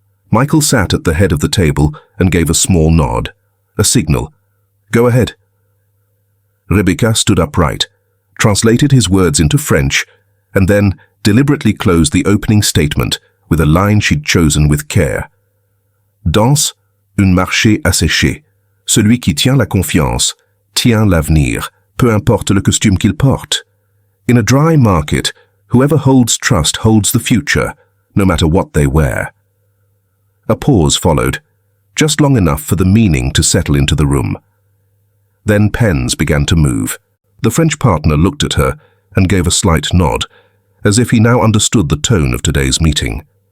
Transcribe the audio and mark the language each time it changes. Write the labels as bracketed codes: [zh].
[en] Michael sat at the head of the table and gave a small nod, a signal. "Go ahead." Rebecca stood upright, translated his words into French, and then deliberately closed the opening statement with a line she'd chosen with care. [fr] "Dans un marché asséché, celui qui tient la confiance tient l'avenir, peu importe le costume qu'il porte. [en] In a dry market, whoever holds trust holds the future, no matter what they wear." A pause followed, just long enough for the meaning to settle into the room. Then pens began to move. The French partner looked at her and gave a slight nod, as if he now understood the tone of today's meeting.